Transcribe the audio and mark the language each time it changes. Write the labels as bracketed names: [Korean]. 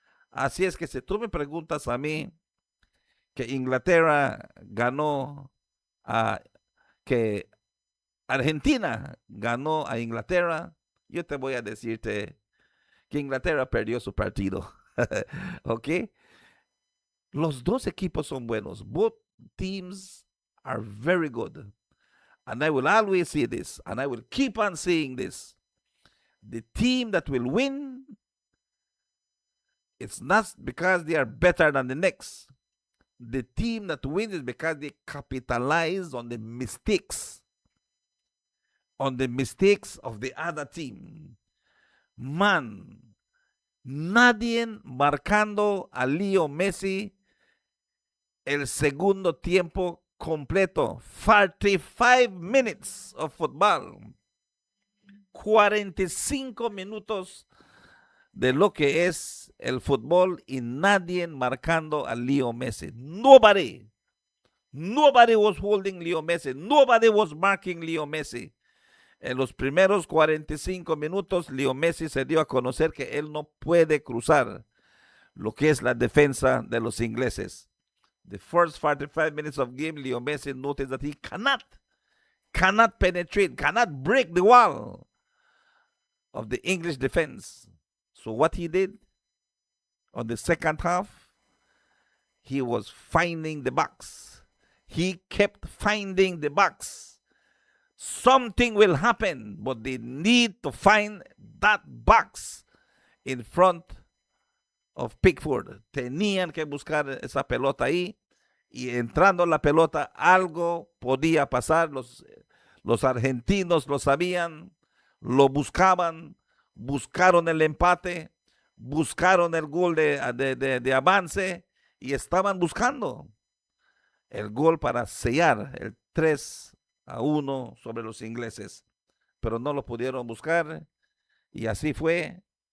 [Spanish] Así es que si tú me preguntas a mí que Inglaterra ganó, que Argentina ganó a Inglaterra, yo te voy a decirte que Inglaterra perdió su partido. ¿Ok? Los dos equipos son buenos. [English] Both teams are very good. And I will always say this, and I will keep on saying this. The team that will win, it's not because they are better than the next. The team that wins is because they capitalize on the mistakes of the other team. [Spanish] Man, nadie marcando a Leo Messi el segundo tiempo completo. [English] 45 minutes of football. [Spanish] 45 minutos de lo que es el fútbol y nadie marcando a Leo Messi. [English] Nobody was holding Leo Messi. Nobody was marking Leo Messi. [Spanish] En los primeros 45 minutos, Leo Messi se dio a conocer que él no puede cruzar lo que es la defensa de los ingleses. [English] The first 45 minutes of game, Leo Messi noticed that he cannot penetrate, cannot break the wall of the English defense. So what he did on the second half, he was finding the box. He kept finding the box. Something will happen, but they need to find that box in front of Pickford. [Spanish] Tenían que buscar esa pelota ahí y entrando la pelota algo podía pasar. Los argentinos lo sabían, lo buscaban, buscaron el empate, buscaron el gol de avance y estaban buscando el gol para sellar el 3-1 sobre los ingleses, pero no lo pudieron buscar y así fue.